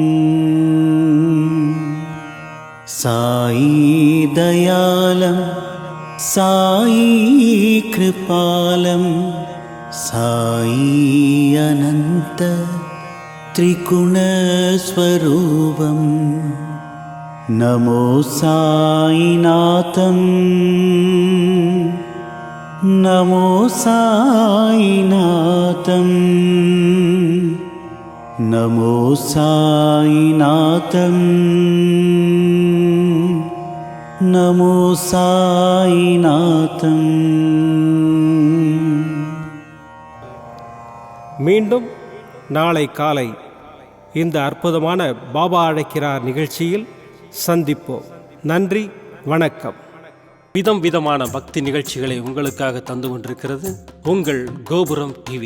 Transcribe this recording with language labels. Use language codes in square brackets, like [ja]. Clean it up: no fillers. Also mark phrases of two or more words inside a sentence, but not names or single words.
[sa] साई दयालं साई कृपालं साई अनन्त त्रिगुणस्वरूपम् नमो साईनाथम् नमो साईनाथम् नमो साईनाथम् नमो साईनाथम् [ta] மீண்டும் நாளை காலை இந்த அற்புதமான பாபா அழைக்கிறார் நிகழ்ச்சியில் சந்திப்போம். நன்றி, வணக்கம். விதமான பக்தி நிகழ்ச்சிகளை உங்களுக்காக தந்து கொண்டிருக்கிறது உங்கள் கோபுரம் டிவி.